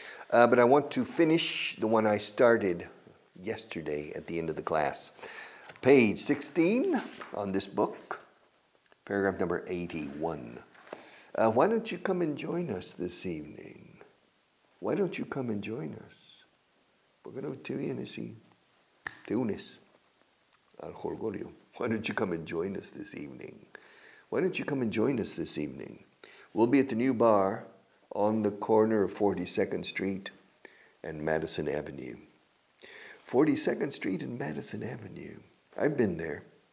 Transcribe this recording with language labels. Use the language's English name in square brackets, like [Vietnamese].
[English] But I want to finish the one I started yesterday at the end of the class. Page 16 on this book, paragraph number 81. Why don't you come and join us this evening? Why don't you come and join us? [Spanish] ¿Por qué no te vienes y te unes al jolgorio? [English] Why don't you come and join us this evening? Why don't you come and join us this evening? We'll be at the new bar on the corner of 42nd Street and Madison Avenue. 42nd Street and Madison Avenue. I've been there.